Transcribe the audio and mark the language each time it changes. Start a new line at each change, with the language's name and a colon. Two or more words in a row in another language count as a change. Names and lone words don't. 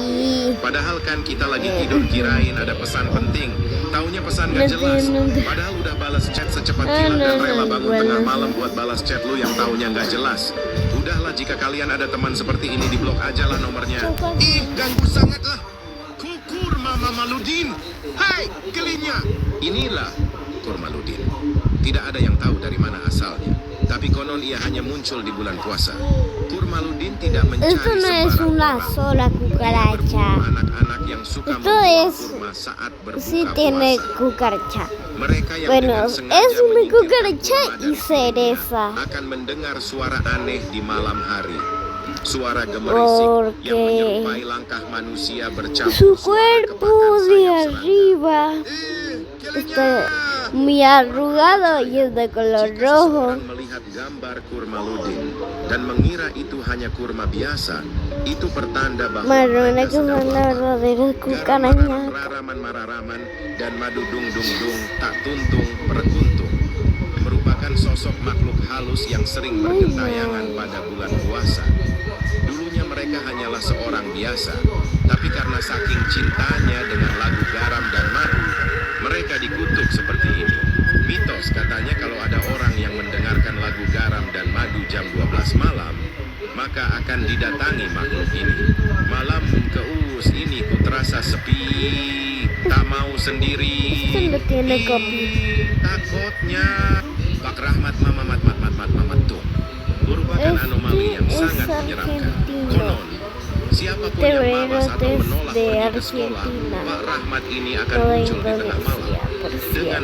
Indonesian: Padahal kan kita lagi tidur kirain ada pesan penting. Taunya pesan gak jelas. Padahal udah balas chat secepat kilat dan rela bangun tengah malam buat balas chat lu yang taunya gak jelas. Udahlah, jika kalian ada teman seperti ini, diblok aja lah nomornya. Ganggu sangat lah. Kukur Mama Maludin. Hai, kelinya. Inilah Kurmaludin. Tidak ada yang tahu dari mana asalnya. Tapi konon ia hanya muncul di bulan puasa. Kurmaludin tidak mencari
Spanish: Esto no es
Indonesian: sembarang
Spanish: una
Indonesian: orang.
Spanish: sola
Indonesian: Dia berburu
Spanish: cucaracha.
Indonesian: anak-anak yang suka
Spanish: Esto
Indonesian: membuang
Spanish: es-
Indonesian: kurma saat berbuka
Spanish: Sí tiene
Indonesian: puasa.
Spanish: cucaracha.
Indonesian: Mereka yang
Spanish: Bueno,
Indonesian: dengan sengaja
Spanish: es una
Indonesian: menyingkirkan
Spanish: cucaracha
Indonesian: kurma
Spanish: y
Indonesian: dari
Spanish: cereza.
Indonesian: kurma akan mendengar suara aneh di malam hari. Suara gemerisik yang
Spanish: Porque
Indonesian: menyerupai langkah manusia bercampur
Spanish: su
Indonesian: suara
Spanish: cuerpo
Indonesian: kepakan
Spanish: de
Indonesian: sayap serangga.
Spanish: arriba está muy arrugado y es de color
Indonesian: Jika
Spanish: rojo.
Indonesian: seseorang melihat gambar Kurmaludin dan mengira itu hanya kurma biasa, itu pertanda bahwa
Spanish: Marrona
Indonesian: mereka
Spanish: que son
Indonesian: sedang
Spanish: las
Indonesian: lapar.
Spanish: verdaderas
Indonesian: Garam
Spanish: cucarachas.
Indonesian: mararaman dan madu dung tak tuntung perkuntung merupakan sosok makhluk halus yang sering bergentayangan pada bulan puasa. Dulunya mereka hanyalah seorang biasa, tapi karena saking cintanya dengan lagu garam dan madu, mereka dikutuk seperti ini. Mitos katanya kalau ada orang yang mendengarkan lagu garam dan madu jam 12 malam, maka akan didatangi makhluk ini. Malam keus ini ku terasa sepi, tak mau sendiri.
Spanish: Esto no tiene
Indonesian: Ih, kopi. takutnya Pak Rahmat Mamat tuh merupakan anomali yang
Spanish: Es
Indonesian: sangat menyeramkan.
Spanish: argentino.
Indonesian: Konon, siapapun yang malas atau
Spanish: Terrenos
Indonesian: menolak
Spanish: de
Indonesian: pergi ke sekolah,
Spanish: Argentina.
Indonesian: Pak Rahmat ini akan
Spanish: Toda
Indonesian: muncul di tengah malam
Spanish: Indonesia, por
Indonesian: dengan